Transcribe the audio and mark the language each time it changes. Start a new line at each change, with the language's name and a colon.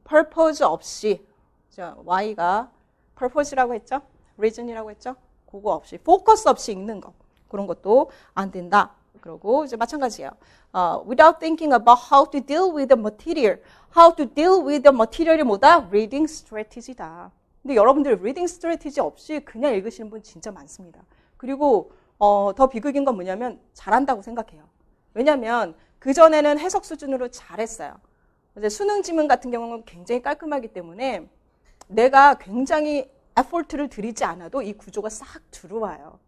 Korean: purpose 없이, why가 purpose라고 했죠? reason이라고 했죠? 그거 없이, focus 없이 읽는 거. 그런 것도 안 된다. 그리고 이제 마찬가지예요.
English: Without thinking about how to deal with the material. How to deal with the material이
Korean: 뭐다? Reading strategy다. 근데 여러분들 reading strategy 없이 그냥 읽으시는 분 진짜 많습니다. 그리고 더 비극인 건 뭐냐면 잘한다고 생각해요. 왜냐하면 그전에는 해석 수준으로 잘했어요. 이제 수능 지문 같은 경우는 굉장히 깔끔하기 때문에 내가 굉장히 에포트를 들이지 않아도 이 구조가 싹 들어와요.